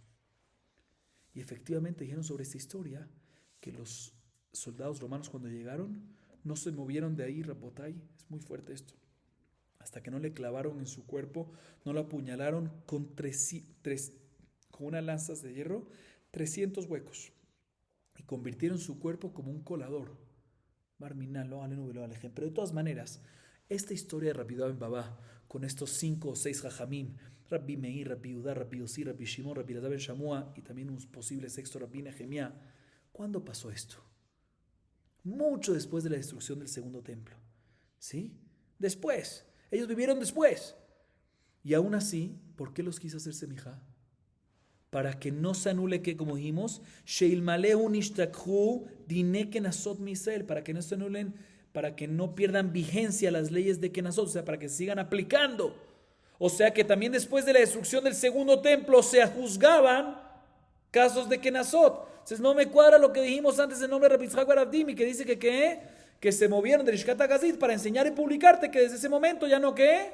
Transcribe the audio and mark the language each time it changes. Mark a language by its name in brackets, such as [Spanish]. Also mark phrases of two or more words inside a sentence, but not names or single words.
[Spanish] Y efectivamente dijeron sobre esta historia que los soldados romanos cuando llegaron no se movieron de ahí, Rabotay, es muy fuerte esto, hasta que no le clavaron en su cuerpo, no lo apuñalaron con unas lanzas de hierro, 300 huecos, y convirtieron su cuerpo como un colador. Pero de todas maneras, esta historia de Rabbi Yehudá ben Baba, con estos 5 o 6 jajamim, Rabbi Meir, Rabbi Yehudá, Rabbi Yossi, Rabbi Shimon, Rabbi Elazar ben Shamua, y también un posible 6º Rabbi Nehemiah, ¿cuándo pasó esto? Mucho después de la destrucción del segundo templo, ¿sí? Después. Ellos vivieron después. Y aún así, ¿por qué los quiso hacer semijá? Para que no se anule que, como dijimos, [Hebrew] שאלמלא הוא נשתכחו דיני קנסות ישראל, [Spanish] para que no se anulen, para que no pierdan vigencia las leyes de Kenasot, o sea, para que se sigan aplicando. O sea que también después de la destrucción del segundo templo se juzgaban casos de Kenasot. Entonces no me cuadra lo que dijimos antes en nombre de Rabbi Yitzhak bar Abdimi, que dice que se movieron de Lishkat HaGazit para enseñar y publicarte que desde ese momento ya no ¿qué?